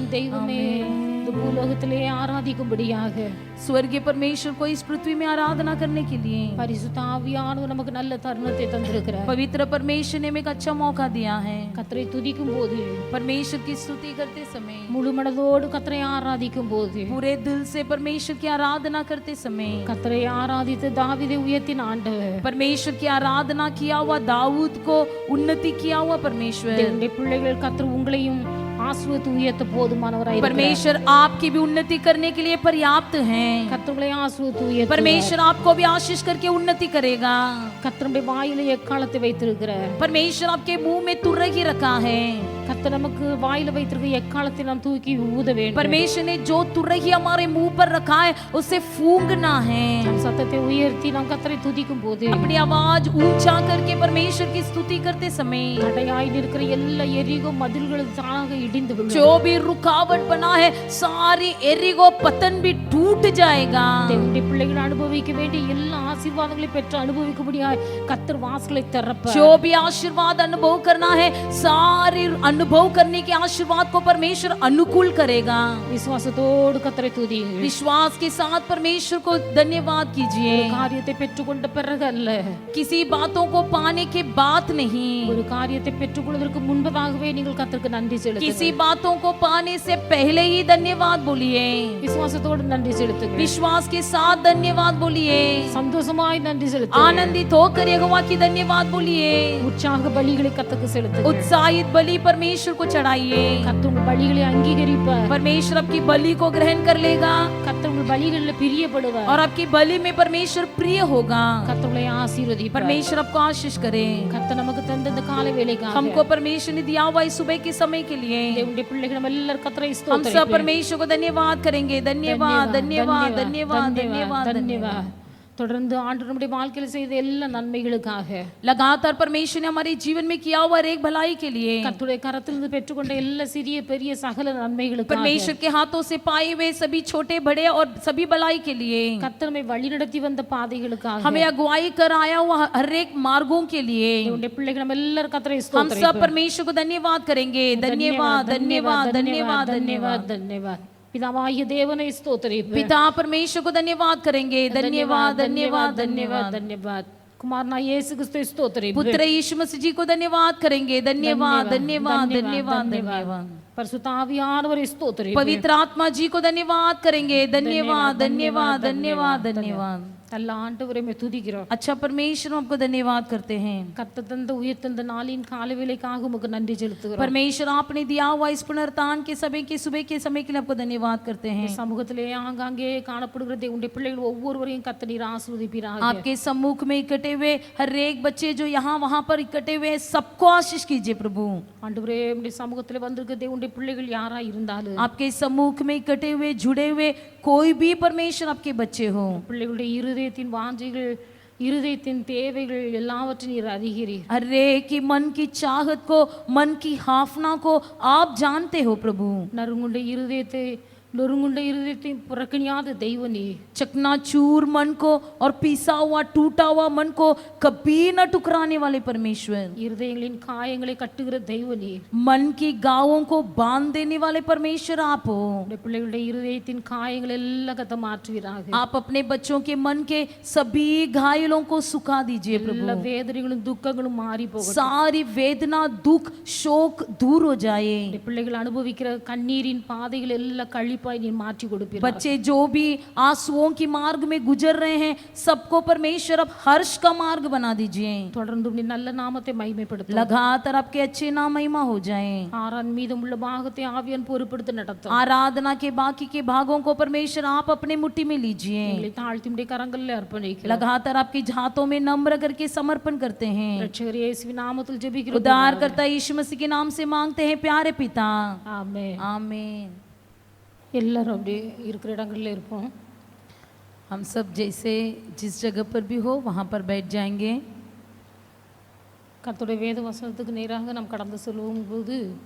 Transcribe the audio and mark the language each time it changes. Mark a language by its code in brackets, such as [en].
[ta] தெய்வமே இந்த பூலோகத்திலே ஆராதிக்கும்படியாக [hi] स्वर्गीय परमेश्वर को इस पृथ्वी में आराधना करने के लिए [ta] பரிசுத்த ஆவியானவர் நமக்கு நல்ல தருணத்தை தந்திருக்கிறார்। [hi] पवित्र परमेश्वर ने हमें एक अच्छा मौका दिया है। [ta] கர்த்தரை துதிக்கும் போது, [hi] परमेश्वर की स्तुति करते समय, [ta] முழு மனதோடு கர்த்தரை ஆராதிக்கும் போது, [hi] पूरे दिल से परमेश्वर की आराधना करते समय, [ta] கர்த்தரை ஆராதித்து தாவீதை உயர்த்தின ஆண்டவர், [hi] परमेश्वर की आराधना किया हुआ दाऊद को उन्नति किया हुआ परमेश्वर, [ta] தேவனுடைய பிள்ளைகள் கர்த்தர் உங்களையும் ஆசீர்வதித்து உயர்த்த போதுமானவராய் இருக்கிறார்। [hi] परमेश्वर आपकी भी उन्नति करने के लिए पर्याप्त है। [ta] கர்த்தர் உங்களை ஆசீர்வதித்து உயர்த்துவார்। [hi] परमेश्वर आपको भी आशीष करके उन्नति करेगा। [ta] கர்த்தருடைய வாயிலே எக்காலத்தை வைத்திருக்கிறார்। [hi] परमेश्वर आपके मुंह में तुरही रखा है। [ta] கர்த்தர் நமக்கு வாயில வைத்திருக்க எக்காலத்தை நாம் தூக்கி ஊத வேண்டும்। [hi] परमेश्वर ने जो तुरही हमारे मुंह पर रखा है उसे फूंकना है। [ta] நம் சத்தத்தை உயர்த்தி நாம் கர்த்தரை துதிக்கும் போது, [hi] अपनी आवाज ऊंचा करके परमेश्वर की स्तुति करते समय, [ta] தடையாய் நிற்கிற எல்லா எரிகோ மதில்கள் தானாக இடிந்து விழும்। [hi] जो भी रुकावट बना है सारी एरिगो पतन भी टूट जाएगा। [ta] தேவனுடைய பிள்ளைகள் அனுபவிக்க வேண்டிய எல்லா ஆசீர்வாதங்களையும் பெற்று அனுபவிக்கும்படியாய் கர்த்தர் வாசலை திறப்பார்। [hi] जो भी आशीर्वाद अनुभव करना है सारी अनुभव करने के आशीर्वाद को परमेश्वर अनुकूल करेगा। [ta] விசுவாசத்தோடு கர்த்தரை துதியுங்கள்। [hi] विश्वास के साथ परमेश्वर को धन्यवाद कीजिए। [ta] ஒரு காரியத்தை பெற்றுக்கொண்ட பிறகு அல்ல, [hi] किसी बातों को पाने के बाद नहीं, [ta] ஒரு காரியத்தை பெற்றுக்கொள்வதற்கு முன்பதாகவே நீங்கள் கர்த்தருக்கு நன்றி செலுத்துங்கள்। [hi] किसी बातों को पाने से पहले ही धन्यवाद बोलिए। [ta] விசுவாசத்தோடு நன்றி செலுத்துங்கள்। [hi] विश्वास के साथ धन्यवाद बोलिए। [ta] சந்தோஷமாய் நன்றி செலுத்துங்கள்। [hi] आनंदित होकर यहोवा की धन्यवाद बोलिए। [ta] உற்சாக பலிகளை கர்த்தருக்கு செலுத்துங்கள்। [hi] उत्साहित बलि परमेश्वर को चढ़ाइए। [ta] கர்த்தர் உங்கள் பலிகளை அங்கீகரிப்பார்। [hi] परमेश्वर आपकी बलि को ग्रहण कर लेगा [ta] கர்த்தர் உங்கள் பலிகளில் பிரியப்படுவார்। [hi] और आपकी बलि में परमेश्वर प्रिय होगा। [ta] கர்த்தர் உங்களை ஆசீர்வதிப்பார்। [hi] परमेश्वर आपको आशीष करे। [ta] கர்த்தர் நமக்கு தந்த இந்த காலை வேளைக்காக [hi] हमको परमेश्वर ने दिया हुआ इस सुबह के समय के लिए [ta] தேவனுடைய பிள்ளைகள் நம்ம எல்லாரும் கர்த்தரை [hi] हम सब [ta] ஸ்தோத்திரிப்போம்। [hi] परमेश्वर को धन्यवाद करेंगे। धन्यवाद धन्यवाद धन्यवाद धन्यवाद धन्यवाद। [ta] தொடர்ந்து ஆண்டவர் நம்முடைய வாழ்க்கையில் செய்த எல்லா நன்மைகளுக்காக, [hi] लगातार परमेश्वर ने हमारे जीवन में किया हुआ हर एक भलाई के लिए, [ta] கர்த்தருடைய கரத்திலிருந்து பெற்றுக்கொண்ட எல்லா சிறிய பெரிய சகல நன்மைகளுக்காக, [hi] परमेश्वर के हाथों से पाए हुए सभी छोटे बड़े और सभी भलाई के लिए, [ta] கர்த்தர் நம்மை வழிநடத்தி வந்த பாதைகளுக்காக, [hi] हमें अगुवाई कर आया हुआ हर एक मार्गों के लिए [ta] தேவனுடைய பிள்ளைகள் நம்ம எல்லாரும் கர்த்தரை [hi] हम सब [ta] ஸ்தோத்திரிப்போம்। [hi] परमेश्वर को धन्यवाद करेंगे। धन्यवाद धन्यवाद धन्यवाद धन्यवाद। धन्यवाद। [ta] பிதாவாகிய தேவனை ஸ்தோத்திரிப்போம்। [hi] पिता परमेश्वर को धन्यवाद करेंगे। धन्यवाद धन्यवाद धन्यवाद धन्यवाद। [ta] कुमारना यीशु क्रिस्त स्तोत्रिपோம்। [hi] पुत्र यीशु मसीह जी को धन्यवाद करेंगे। धन्यवाद धन्यवाद धन्यवाद धन्यवाद। [ta] பரிசுத்த ஆவியானவரை ஸ்தோத்திரிப்போம்। [hi] पवित्र आत्मा जी को धन्यवाद करेंगे। धन्यवाद धन्यवाद धन्यवाद धन्यवाद। [ta] நல்ல ஆண்டவரை மே துதிக்கிறோம்। [hi] अच्छा परमेश्वर आपको धन्यवाद करते हैं। [ta] கர்த்தர் தந்த உயிர் தந்த நாளின் காலை வேளைக்காக உமக்கு நன்றி செலுத்துகிறோம்। [hi] परमेश्वर आपने दिया हुआ इस पुनरुत्थान के समय के सुबह के समय के लिए आपको धन्यवाद करते हैं। [ta] சமூகத்திலே ஆங்காங்கே காணப்படுகிற தேவனுடைய பிள்ளைகள் ஒவ்வொருவரையும் கர்த்தர் நீர் ஆசீர்வதிப்பீராக। [hi] आपके सम्मुख में इकट्ठे हुए हर एक बच्चे जो यहाँ वहाँ पर इकट्ठे हुए सबको आशीष कीजिए प्रभु। [ta] ஆண்டவரே நம்முடைய சமூகத்திலே வந்திருக்கிற தேவனுடைய பிள்ளைகள் யாரா இருந்தாலும், [hi] आपके सम्मुख में इकट्ठे हुए जुड़े हुए कोई भी परमेश्वर आपके बच्चे हो, [ta] பிள்ளைகளுடைய இருதயத்தின் வாஞ்சைகள் இருதயத்தின் தேவைகள் எல்லாவற்றையும் நீர் அறிகிறீர்। [hi] हर एक की मन की चाहत को मन की हाफना को आप जानते हो प्रभु। [ta] நறுங்குண்ட இருதயத்தை நொறுங்குண்ட இருதயத்தையும் புறக்கணியாத தெய்வ நீ. [hi] चकनाचूर मन को और पीसा हुआ टूटा हुआ मन को कभी न टुकराने वाले परमेश्वर, [ta] இருதயங்களின் காயங்களை கட்டுகிற தெய்வ நீ. [hi] मन की गावों को बांध देने वाले परमेश्वर आप हो। [ta] உடைய பிள்ளைகளுடைய இருதயத்தின் காயங்கள் எல்லாம் கத்த மாற்றுவீராக. [hi] आप अपने बच्चों के मन के सभी घायलों को सुखा दीजिए [ta] எல்லா [hi] प्रभु। [ta] வேதனைகளும் துக்கங்களும் மாறி போகட்டும். [hi] सारी वेदना दुख शोक दूर हो जाए। [ta] உடைய பிள்ளைகள் அனுபவிக்கிற கண்ணீரின் பாதைகள் எல்லாம் கழிப்பாய் நீ மாற்றி கொடுப்பீராக. [hi] बच्चे जो भी आंसुओं की मार्ग में गुजर रहे हैं सबको परमेश्वर अब हर्ष का मार्ग बना दीजिए। [ta] தொடர்ந்து உம்முடைய நல்ல நாமத்தை மகிமைப்படுத்தும். [hi] लगातार आपके अच्छे नाम महिमा हो जाए। [ta] ஆரான் மீதமுள்ள பாகத்தை ஆவியான் பொறுப்படுத்தி நடத்தும். [hi] आराधना के बाकी के भागों को परमेश्वर आप अपने मुट्ठी में लीजिए। [ta] எங்களை தாழ்த்தி உம்முடைய கரங்களில் அர்ப்பணிக்கிறோம். [hi] लगातार आपकी हाथों में नम्र करके समर्पण करते हैं। [ta] ரட்சகர் இயேசுவின் நாமத்தில் ஜெபிக்கிறோம். [hi] उद्धारकर्ता यीशु मसीह के नाम से मांगते हैं प्यारे पिता, [ta] ஆமென். [hi] आमीन। [ta] எல்லாரும் அப்படியே இருக்கிற இடங்கள்ல இருப்போம். [hi] हम सब जैसे जिस जगह पर भी हो वहाँ पर बैठ जाएंगे। [ta] கர்த்தருடைய வேத வசனத்துக்கு நேராக நாம் கடந்து செல்லும் போது